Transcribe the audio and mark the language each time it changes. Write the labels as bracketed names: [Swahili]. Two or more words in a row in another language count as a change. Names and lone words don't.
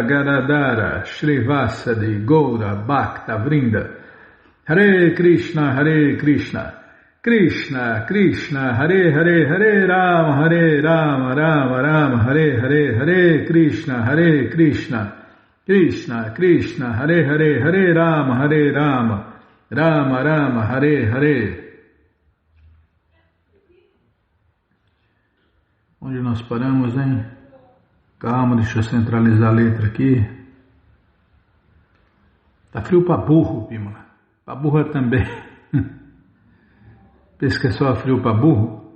[Sanskrit] Gadadara Shri Vasadi Goura Bhakta Vrinda Hare Krishna Krishna Krishna Hare Hare Hare Rama Rama Rama Hare Hare Hare Krishna Krishna Krishna Hare Hare Hare Rama Rama Rama Hare Hare. [Portuguese] Onde nós paramos, hein? Calma, deixa eu centralizar a letra aqui. Tá frio pra burro, Bimala. Pra burra também. Pensa que é só frio pra burro?